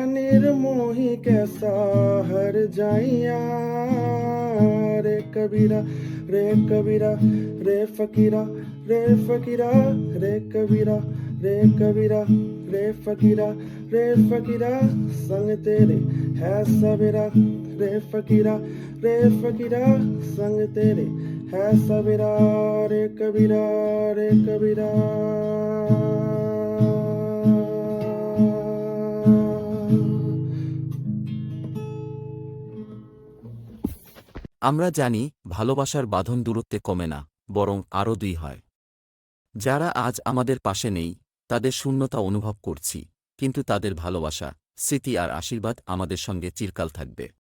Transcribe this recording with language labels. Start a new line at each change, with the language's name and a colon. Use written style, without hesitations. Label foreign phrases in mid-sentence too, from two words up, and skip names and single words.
Hindi: निर्मोही कैसा हर जाइया, रे कबीरा रे कबीरा रे फकीरा रे फकीरा रे कबीरा रे कबीरा रे फकीरा रे फकीरा, संग तेरे है सवेरा, रे फकीरा संग तेरे है सवेरा, रे कबीरा रे कबीरा।
Bangla: আমরা জানি ভালোবাসার বাঁধন দূরত্বে কমে না, বরং আরও দুই হয়। যারা আজ আমাদের পাশে নেই তাদের শূন্যতা অনুভব করছি, কিন্তু তাদের ভালোবাসা, স্মৃতি আর আশীর্বাদ আমাদের সঙ্গে চিরকাল থাকবে।